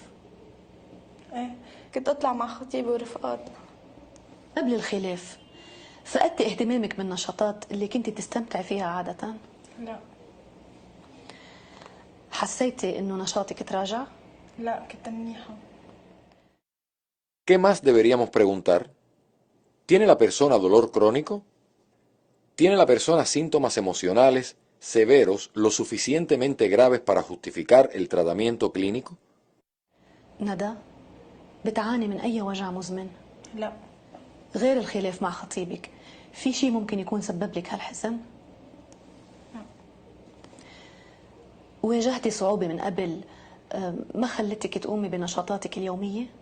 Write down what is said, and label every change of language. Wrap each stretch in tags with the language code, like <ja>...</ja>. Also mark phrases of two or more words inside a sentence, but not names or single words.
<ar>ايه كنت اطلع مع خطيبي ورفقات. قبل الخلاف فقدتي اهتمامك بالنشاطات اللي كنت تستمتعي فيها عادة؟ لا. حسيتي إنه نشاطك تراجع؟ لا كنت منيحة.</ar> <es>¿Qué más deberíamos preguntar? ¿Tiene la persona dolor crónico? ¿Tiene la persona síntomas emocionales severos lo suficientemente graves para justificar el tratamiento clínico?</es> <ar>ندى بتعاني من أي وجع مزمن؟ لا. غير الخلاف مع خطيبك في شيء ممكن يكون سبب لك هالحزن؟ لا. واجهتي صعوبة من قبل ما خلتك تقومي بنشاطاتك اليومية؟</ar>